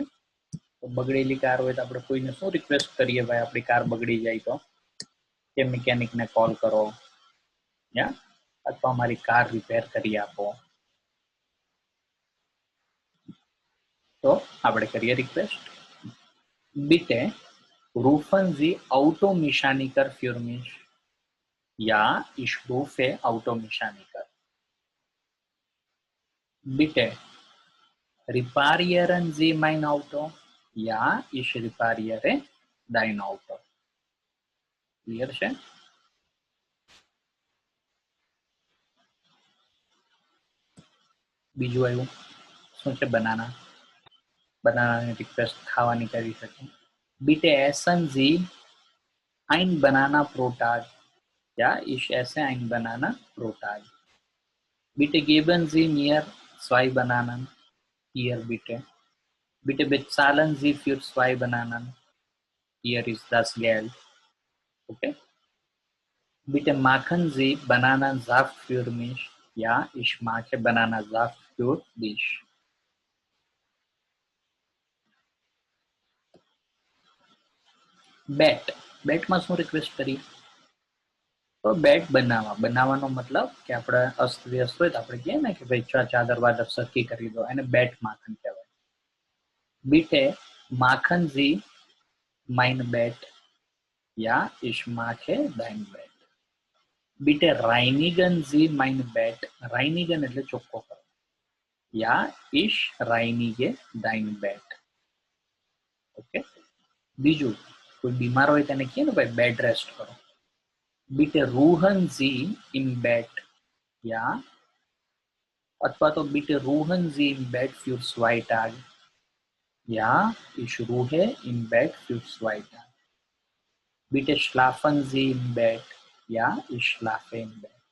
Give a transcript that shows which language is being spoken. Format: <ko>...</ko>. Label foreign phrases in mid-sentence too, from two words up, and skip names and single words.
<gu>તો બગડેલી કાર હોય તો આપણે કોઈને શું રિક્વેસ્ટ કરીએ, ભાઈ આપણી કાર બગડી જાય તો કે મિકેનિકને કોલ કરો, યા અથવા અમારી કાર રિપેર કરી આપો. તો આપણે કરીએ રિક્વેસ્ટ.</gu> <de>Bitte rufen Sie Automechaniker für mich. Ja, ich rufe Automechaniker. Bitte reparieren Sie mein Auto. Ja, ich repariere dein Auto.</de> <gu>ક્લિયર છે? બીજું આવ્યું શું છે? બનાના. બનાનાની રિક્વેસ્ટ ખાવાની કરી શકે.</gu> <de>Bitte essen Sie ein Banana pro Tag. Ja, ich esse ein Banana pro Tag. Bitte geben Sie mir 2 Bananen. Hier bitte. Bitte bezahlen Sie für 2 Bananen. Hier ist das Geld. Okay. Bitte machen Sie Bananensaft für mich. Ja, ich mache Bananensaft für dich.</de> <gu>બેટ. બેટમાં શું રિક્વેસ્ટ કરી? તો બેટ બનાવવાનો મતલબ કે આપણે અસ્તવ્યસ્ત હોય તો આપણે કહીએ ને કે ભાઈ ચાદર વાદર સરખી કરી દો, એને</gu> <de>Bett machen</de> <gu>કહેવાય.</gu> <de>Bitte machen Sie mein Bett. Ja, ich mache dein Bett. Bitte reinigen Sie mein Bett.</de> <gu>Reinigen એટલે ચોખ્ખો કરો.</gu> <de>Ja, ich reinige dein Bett.</de> <gu>ઓકે. બીજું કોઈ બીમાર હોય તેને કહે ને ભાઈ</gu> <en>bed rest</en> <gu>કરો.</gu> <de>Bitte ruhen Sie im Bett. Ja,</de> <gu>અથવા તો</gu> <de>bitte ruhen Sie im Bett für 2 Tage. Ja, ich ruhe im Bett für 2 Tage. Bitte schlafen Sie im Bett. Ja, ich schlafe im Bett.</de>